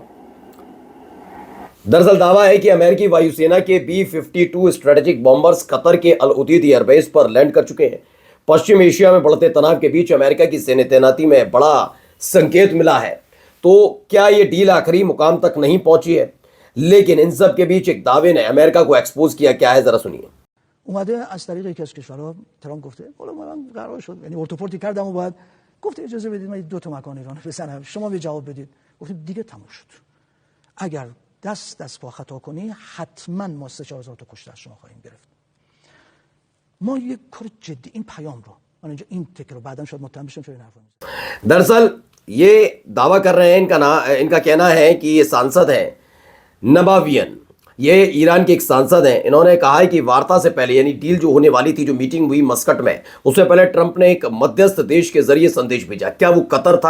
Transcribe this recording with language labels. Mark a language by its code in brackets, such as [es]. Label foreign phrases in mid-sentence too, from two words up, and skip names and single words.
[hi] दरअसल दावा है कि अमेरिकी वायुसेना के B-52 [en] strategic bombers [hi] कतर के अल उदीद एयरबेस पर लैंड कर चुके हैं। पश्चिम एशिया में बढ़ते तनाव के बीच अमेरिका की सैन्य तैनाती में बड़ा संकेत मिला है। तो क्या ये डील आखिरी मुकाम तक नहीं पहुंची है? लेकिन इन सब के बीच एक दावे ने अमेरिका को एक्सपोज किया। क्या है, जरा सुनिए। [fa] اومده از طریق یکی از کشورها ترامپ گفته حالا من قرار شد یعنی ارتوپورتی کردم و بعد گفته اجازه بدید من دو تا مکان ایران بزنم شما به جواب بدید گفتیم دیگه تموم شد اگر دست پا خطا کنی حتما ما 3000 تا کشته از شما خواهیم گرفت ما یک کار جدی این پیام رو من اینجا این تک رو بعداً شاید متهم بشم چون این حرفو میزنم [hi] दरअसल ये दावा कर रहे हैं, इनका कहना है कि ये सांसद हैं नबावियन, ये ईरान के एक सांसद हैं। इन्होंने कहा है कि वार्ता से पहले यानी डील जो होने वाली थी, जो मीटिंग हुई मस्कट में, उससे पहले ट्रंप ने एक मध्यस्थ देश के जरिए संदेश भेजा। क्या वो कतर था?